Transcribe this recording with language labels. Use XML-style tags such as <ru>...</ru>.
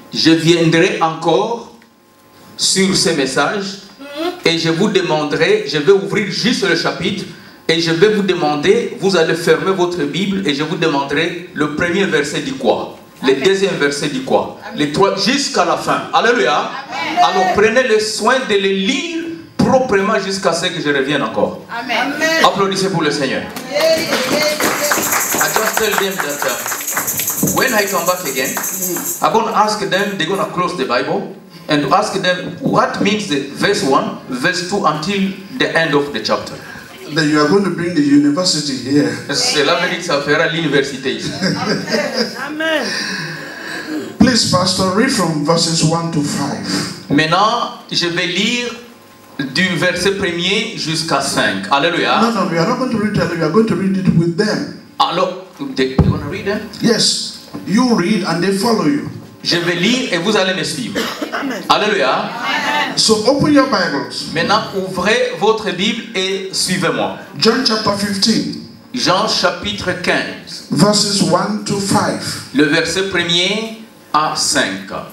<fr>Je viendrai encore sur ces messages et je vous demanderai, je vais ouvrir juste le chapitre et je vais vous demander, vous allez fermer votre Bible et je vous demanderai le premier verset dit quoi, le deuxième verset dit quoi, les trois jusqu'à la fin. Alléluia. Alors prenez le soin de les lire proprement jusqu'à ce que je revienne encore. Amen. Applaudissez pour le Seigneur.</fr> <en>I just tell them that when I come back again, I'm going to ask them, they're going to close the Bible and ask them what means the verse 1, verse 2 until the end of the chapter. Then you are going to bring the university here.</en> <fr>Cela veut dire que ça fera l'université ici. Amen.</fr> <en>Please, Pastor, read from verses 1 to 5.</en> <fr>Maintenant, je vais lire du verset 1er jusqu'à 5. Alléluia.</fr> <en>No, we are not going to read that. We are going to read it with them. Alors, you want to read them? Yes, you read and they follow you.</en> <fr>Je vais lire et vous allez me suivre. Alléluia.</fr> <en>So open your Bibles.</en> <fr>Maintenant, ouvrez votre Bible et suivez-moi.</fr> <en>John chapter 15.</en> <fr>Jean chapitre 15,</fr> <en>verses 1 to 5.</en> <fr>le verset 1er à 5.</fr>